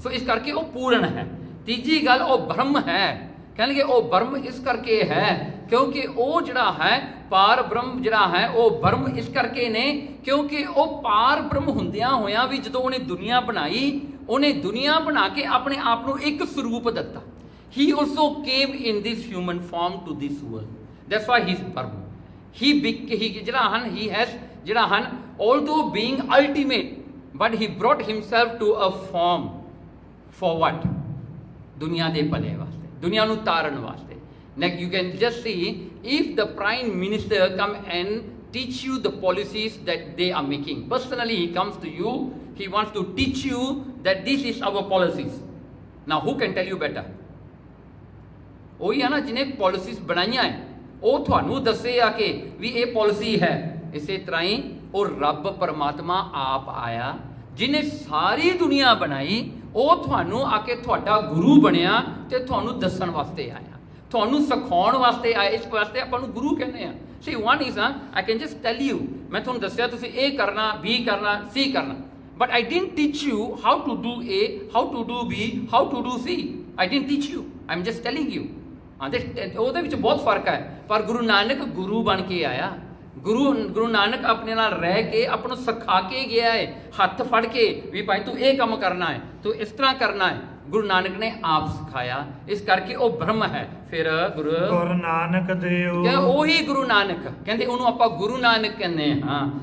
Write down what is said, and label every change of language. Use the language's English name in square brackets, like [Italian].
[Punjabi] ਸੋ ਇਸ ਕਰਕੇ ਉਹ ਪੂਰਨ ਹੈ। ਤੀਜੀ ਗੱਲ ਉਹ ਬ੍ਰਹਮ ਹੈ। ਕਹਿਣਗੇ ਉਹ ਬ੍ਰਹਮ ਇਸ ਕਰਕੇ ਹੈ ਕਿਉਂਕਿ ਉਹ ਜਿਹੜਾ ਹੈ ਪਾਰ ਬ੍ਰਹਮ ਜਿਹੜਾ ਹੈ ਉਹ ਬ੍ਰਹਮ ਇਸ ਕਰਕੇ ਨੇ ਕਿਉਂਕਿ ਉਹ ਪਾਰ ਬ੍ਰਹਮ ਹੁੰਦਿਆਂ ਹੋਇਆਂ ਵੀ ਜਦੋਂ ਉਹਨੇ ਦੁਨੀਆ ਬਣਾਈ, ਉਹਨੇ ਦੁਨੀਆ ਬਣਾ ਕੇ ਆਪਣੇ ਆਪ ਨੂੰ ਇੱਕ ਸਰੂਪ ਦਿੱਤਾ। [English] He also came in this human form to this world. That's why he's Brahma. He ਜਿਹੜਾ ਹਨ he has ਜਿਹੜਾ ਹਨ although being ultimate, but he brought himself to a form for what? [Punjabi] ਦੁਨੀਆ ਦੇ ਭਲੇ ਵਾਸਤੇ, ਦੁਨੀਆ ਨੂੰ ਤਾਰਨ ਵਾਸਤੇ। [English] Like you can just see if the prime minister come and teach you the policies that they are making. Personally he comes to you, he wants to teach you that this is our policies. Now who can tell you better? [Punjabi] ਉਹੀ ਹੈ ਨਾ ਜਿਹਨੇ policies ਬਣਾਈਆਂ ਹੈ, ਉਹ ਤੁਹਾਨੂੰ ਦੱਸੇ ਆ ਕਿ ਵੀ ਇਹ ਪਾਲਿਸੀ ਹੈ। ਇਸੇ ਤਰ੍ਹਾਂ ਹੀ ਉਹ ਰੱਬ ਪਰਮਾਤਮਾ ਆਪ ਆਇਆ ਜਿਹਨੇ ਸਾਰੀ ਦੁਨੀਆ ਬਣਾਈ, ਉਹ ਤੁਹਾਨੂੰ ਆ ਕੇ ਤੁਹਾਡਾ ਗੁਰੂ ਬਣਿਆ ਤੇ ਤੁਹਾਨੂੰ ਦੱਸਣ ਵਾਸਤੇ ਆਇਆ, ਤੁਹਾਨੂੰ ਸਿਖਾਉਣ ਵਾਸਤੇ ਆਇਆ। ਇਸ ਵਾਸਤੇ ਆਪਾਂ ਨੂੰ ਗੁਰੂ ਕਹਿੰਦੇ ਆ। [English] See, one is I can just tell you, [Punjabi] ਮੈਂ ਤੁਹਾਨੂੰ ਦੱਸਿਆ ਤੁਸੀਂ ਇਹ ਕਰਨਾ, B ਕਰਨਾ, C ਕਰਨਾ, [English] but I didn't teach you how to do A, how to do B, how to do C. I didn't teach you, I'm just telling you. [Punjabi] ਉਹਦੇ ਵਿੱਚ ਬਹੁਤ ਫਰਕ ਹੈ। ਪਰ ਗੁਰੂ ਨਾਨਕ ਗੁਰੂ ਬਣ ਕੇ ਆਇਆ। ਗੁਰੂ ਨਾਨਕ ਆਪਣੇ ਨਾਲ ਰਹਿ ਕੇ ਆਪ ਨੂੰ ਸਿਖਾ ਕੇ ਗਿਆ ਹੈ, ਹੱਥ ਫੜ ਕੇ ਵੀ ਭਾਈ ਤੂੰ ਇਹ ਕੰਮ ਕਰਨਾ ਹੈ, ਤੂੰ ਇਸ ਤਰ੍ਹਾਂ ਕਰਨਾ ਹੈ। ਗੁਰੂ ਨਾਨਕ ਨੇ ਆਪ ਸਿਖਾਇਆ, ਇਸ ਕਰਕੇ ਉਹ ਬ੍ਰਹਮ ਹੈ। ਫਿਰ ਗੁਰੂ ਨਾਨਕ ਦੇਓ, ਉਹੀ ਗੁਰੂ ਨਾਨਕ ਕਹਿੰਦੇ, ਉਹਨੂੰ ਆਪਾਂ ਗੁਰੂ ਨਾਨਕ ਕਹਿੰਦੇ ਹਾਂ।